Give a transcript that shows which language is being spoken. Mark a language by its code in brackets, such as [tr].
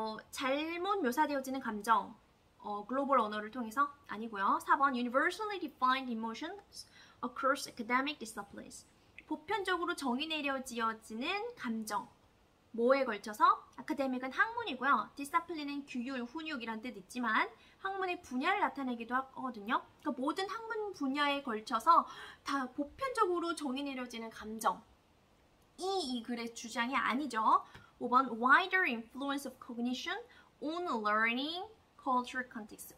[ko] 잘못 묘사되어지는 감정, 글로벌 언어를 통해서 아니고요. [en] 4번 Universally defined emotions across academic disciplines. [ko] 보편적으로 정의 내려지어지는 감정. 뭐에 걸쳐서? 아카데믹은 학문이고요. 디스플린은 규율, 훈육이란 뜻 있지만 학문의 분야를 나타내기도 하거든요. 그러니까 모든 학문 분야에 걸쳐서 다 보편적으로 정의 내려지는 감정. 이 글의 주장이 아니죠. [en] 5번 wider influence of cognition on learning culture context.